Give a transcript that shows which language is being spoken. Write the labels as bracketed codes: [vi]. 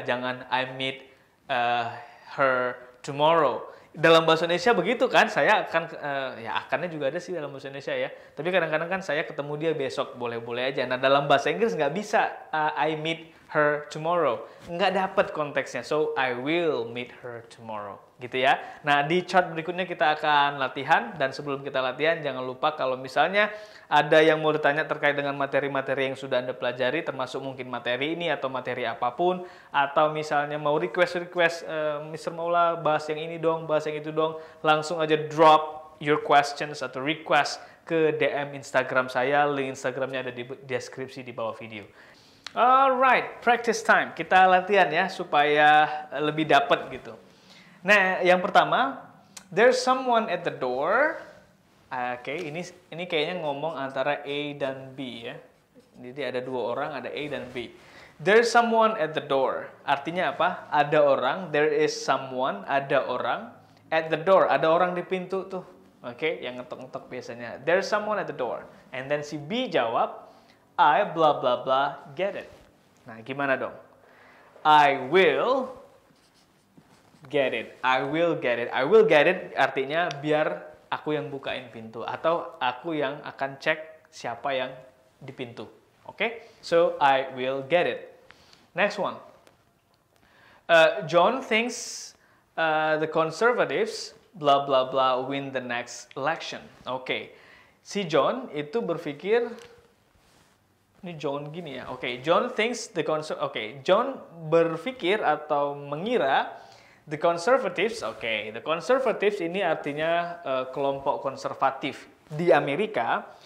[id] Jangan [en] I meet her tomorrow. [id] Dalam bahasa Indonesia begitu kan, saya akan, ya akannya juga ada sih dalam bahasa Indonesia ya. Tapi kadang-kadang kan saya ketemu dia besok, boleh-boleh aja. Nah dalam bahasa Inggris nggak bisa [en] I meet her tomorrow. [id] Nggak dapat konteksnya. [en] So I will meet her tomorrow. [id] Gitu ya. Nah di chart berikutnya kita akan latihan. Dan sebelum kita latihan jangan lupa kalau misalnya ada yang mau ditanya terkait dengan materi-materi yang sudah Anda pelajari, termasuk mungkin materi ini atau materi apapun, atau misalnya mau request Mr. Maula bahas yang ini dong, bahas yang itu dong, langsung aja [en] drop your questions [id] atau request ke DM Instagram saya. Link Instagramnya ada di deskripsi di bawah video. [en] Alright, practice time. [id] Kita latihan ya supaya lebih dapat gitu. Nah, yang pertama, [en] there's someone at the door. [id] Oke, ini kayaknya ngomong antara A dan B ya. Jadi ada dua orang, ada A dan B. [en] There's someone at the door. [id] Artinya apa? Ada orang. [en] There is someone, [id] ada orang. [en] At the door, [id] ada orang di pintu tuh. Oke, yang ngetok-ngetok biasanya. [en] There's someone at the door. And then [id] si B jawab, [en] I blah blah blah get it. [id] Nah, gimana dong? [en] I will get it. I will get it. [id] I will get it artinya biar aku yang bukain pintu atau aku yang akan cek siapa yang di pintu. [en] Oke? So I will get it. Next one. John thinks the conservatives blah blah blah win the next election. Oke. [id] Si John itu berpikir ini John gini ya. Oke, [en] John thinks [id] John berpikir atau mengira [en] the conservatives, the conservatives [id] ini artinya kelompok konservatif di Amerika.